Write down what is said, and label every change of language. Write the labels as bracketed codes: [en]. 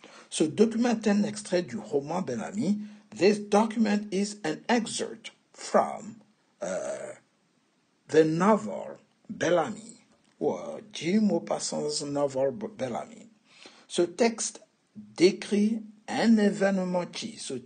[fr] Ce document est un extrait du roman Bel-Ami. [en] This document is an excerpt from the novel Bel-Ami, ou Jim Maupassant's novel Bel-Ami. [fr] Ce texte décrit un événement qui.